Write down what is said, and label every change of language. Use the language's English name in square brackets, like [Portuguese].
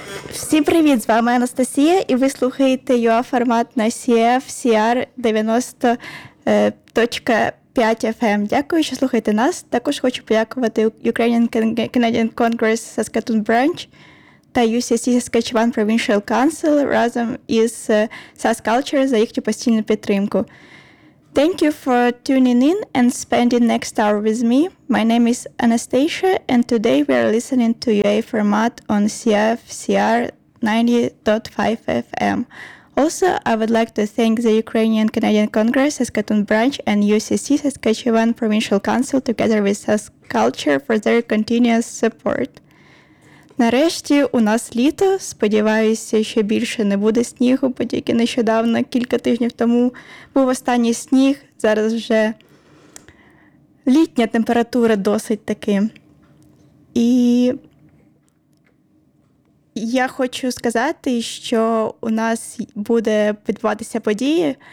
[Ukrainian] Всім привіт! З вами Анастасія, і ви слухаєте UA-формат на CFCR90.5FM. Дякую, що слухаєте нас. Також хочу подякувати Ukrainian Canadian Congress Saskatoon Branch та UCC Saskatchewan Provincial Council разом із SaskCulture за їхню постійну підтримку. [English] Thank you for tuning in and spending next hour with me. My name is Anastasia, and today we are listening to UA format on CFCR 90.5 FM. Also, I would like to thank the Ukrainian Canadian Congress Saskatoon Branch and UCC Saskatchewan Provincial Council together with SaskCulture for their continuous support. [Ukrainian] Нарешті у нас літо. Сподіваюся, що більше не буде снігу, бо тільки нещодавно, кілька тижнів тому, був останній сніг. Зараз вже літня температура досить таки. І я хочу сказати, що у нас буде відбуватися події.